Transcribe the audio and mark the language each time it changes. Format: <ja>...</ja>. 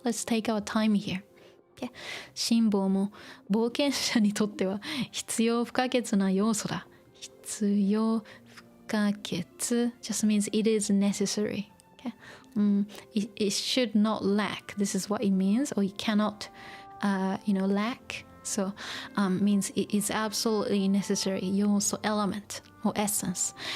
<en>Let's take our time here、okay?</en> <ja>辛抱も冒険者にとっては必要不可欠な要素だ。</ja> <en>必要不可欠 just means it is necessary、okay? it should not lack. This is what it means, or you cannot, lack. So, means it is absolutely necessary. 要素 element or essence.</en>